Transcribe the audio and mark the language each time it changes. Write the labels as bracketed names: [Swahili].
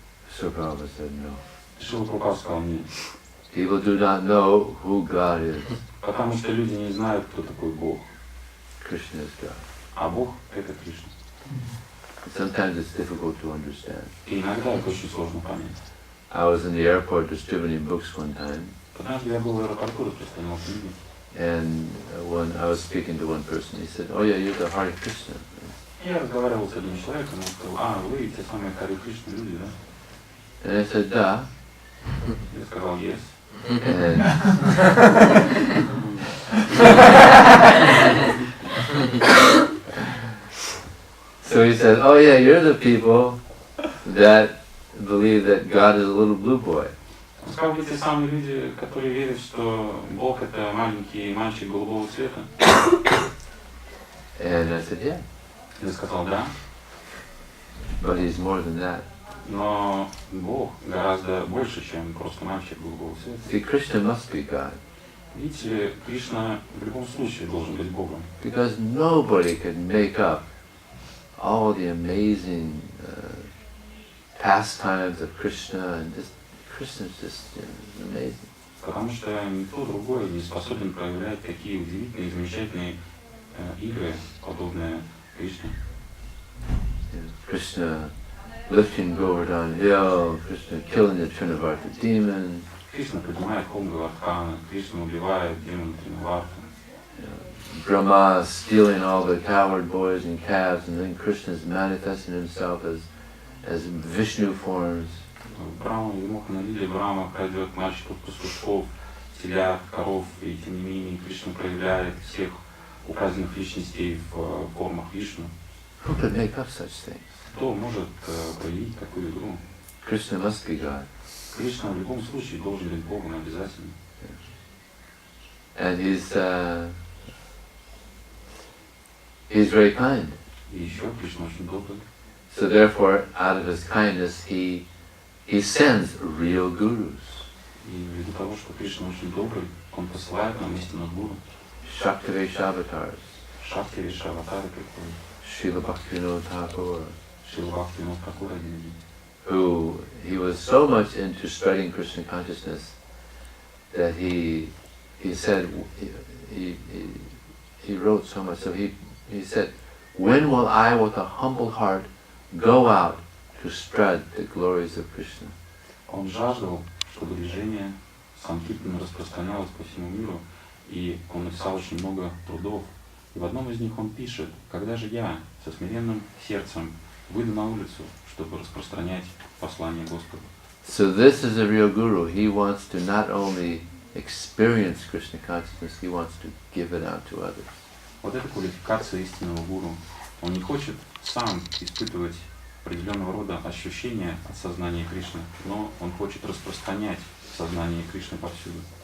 [English] So Prabhupada said no. [Russian] Шрила Прабхупада сказал нет. [English] People do not know who God is. [Russian] Потому что люди не знают, кто такой Бог. [English] Krishna is God. [Russian] А Бог — это Кришна. [English] Sometimes it's difficult to understand. [Russian] И иногда это очень сложно понять. [English] I was in the airport distributing books one time, [Russian] Однажды я был в аэропорту, распространял книги. [English] and when I was speaking to one person, he said, "Oh yeah, you're the Hare Krishna." [Russian] Я разговаривал с одним человеком, он сказал: вы те самые Харе Кришна люди, да? [English] And I said, [Russian] "Da." Я сказал: [English] yes. And so he said, "Oh yeah, you're the people that believe that God is a little blue boy." [Russian] Он сказал: вы те самые люди, которые верят, что Бог — это маленький мальчик голубого цвета. [English] And I said, "Yeah, [Russian] Я сказал: да, [English] but he's more than that. [Russian] но Бог гораздо больше, чем просто мальчик голубого цвета. [English] See, Krishna must be God, [Russian] Видите ли, Кришна в любом случае должен быть Богом. [English] because nobody could make up all the amazing pastimes of Krishna, and just Krishna's just amazing. [Russian] Потому что никто другой не способен проявлять такие удивительные, замечательные игры, подобные Кришне. [English] Krishna lifting Govardhan Hill, Krishna killing the Trinavarta demon, [Russian] Кришна поднимает холм Гавардхана, Кришна убивает демона Тринаварта. [English] Brahma stealing all the cowherd boys and calves, and then Krishna's manifesting himself as Vishnu forms. [Russian] Брахма, ему налили, Брахма крадет мальчиков, пастушков, телят, коров, и тем не менее Кришна проявляет всех украденных личностей в формах Вишну. [English] Who could make up such things? [Russian] Кто может проявить такую игру? [English] Krishna must be God. [Russian] Кришна в любом случае должен быть Богом обязательно. [English] And he's very kind. [Russian] И еще Кришна очень добрый. [English] So therefore, out of his kindness, he sends real gurus. [Russian] И ввиду того, что Кришна очень добрый, он посылает нам истинных гуру. [English] Shaktivesha avatars. [Russian] Шактивеша аватары приходят. [English] Srila Bhaktivinoda Thakur, [Russian] Шрила Бхактивинода Тхакур один из них. [English] who he was so much into spreading Krishna consciousness that he said he wrote so much. So he said, "When will I, with a humble heart, go out to spread the glories of Krishna?" [Russian] Он жаждал, чтобы движение Санкиртана распространялось по всему миру, и он написал очень много трудов. И в одном из них он пишет: «Когда же я со смиренным сердцем выйду на улицу, чтобы распространять послание Господа?» [English] So this is a real guru. He wants to not only experience Krishna consciousness, he wants to give it out to others. [Russian] Вот это квалификация истинного гуру. Он не хочет сам испытывать определенного рода ощущения от сознания Кришны, но он хочет распространять сознание Кришны повсюду.